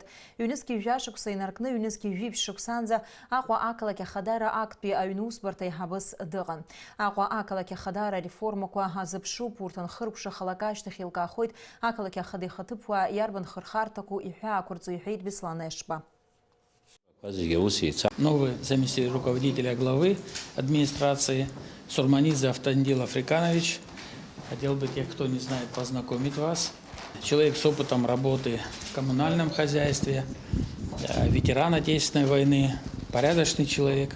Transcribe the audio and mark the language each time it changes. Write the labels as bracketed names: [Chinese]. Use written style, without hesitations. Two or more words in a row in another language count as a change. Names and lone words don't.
[Abkhazian] Ҩнызқьи жәашықәса инаркны ҩнызқьи жәибжь шықәсанӡа Аҟәа ақалақь ахадара актәи аҩнусбарҭа иҳабыс дыҟан. Аҟәа ақалақь ахадара реформақәа азыԥшуп, урҭ анхыркәшахалак ашьҭахь еилкаахоит ақалақь ахада ихаҭыԥуаа иарбан хырхарҭақәоу иҳәаақәырҵо, иҳәеит Беслан Ешба. [Russian] Новый заместитель руководителя главы администрации Сурманидзе Автандил Африканович. Хотел бы тех, кто не знает, познакомить вас. Человек с опытом работы в коммунальном хозяйстве, ветеран Отечественной войны, порядочный человек.